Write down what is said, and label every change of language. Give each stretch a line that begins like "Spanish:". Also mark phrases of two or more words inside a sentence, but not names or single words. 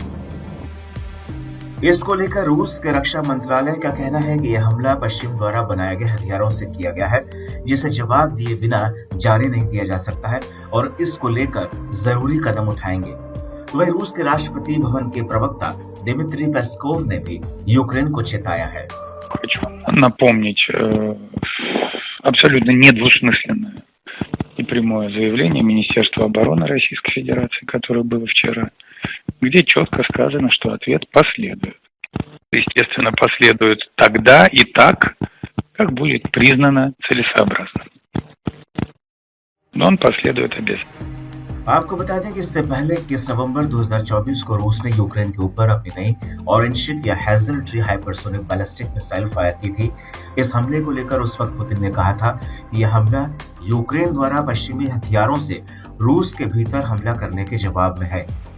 Hindi: इसको लेकर रूस के रक्षा मंत्रालय का कहना है कि यह हमला पश्चिम द्वारा बनाए गए हथियारों से किया गया है, जिसे जवाब दिए बिना जारी नहीं किया जा सकता है और इसको लेकर जरूरी कदम उठाएंगे। वहीं रूस के राष्ट्रपति भवन के प्रवक्ता दिमित्री पेस्कोव ने भी यूक्रेन को चेताया है।
Russian: Хочу напомнить абсолютно недвусмысленное и прямое заявление Министерства обороны Российской Федерации, которое было вчера, где четко сказано, что ответ последует. Естественно, последует тогда и так, как будет признано целесообразным. Но он последует обязательно.
Hindi: आपको बता दें कि इससे पहले 21 नवंबर 2024 को रूस ने यूक्रेन के ऊपर अपनी नई ऑरेंज या हेजल ट्री
English: hypersonic ballistic missile fire
Hindi: की थी। इस हमले को लेकर उस वक्त पुतिन ने कहा था कि यह हमला यूक्रेन द्वारा पश्चिमी हथियारों से रूस के भीतर हमला करने के जवाब में है।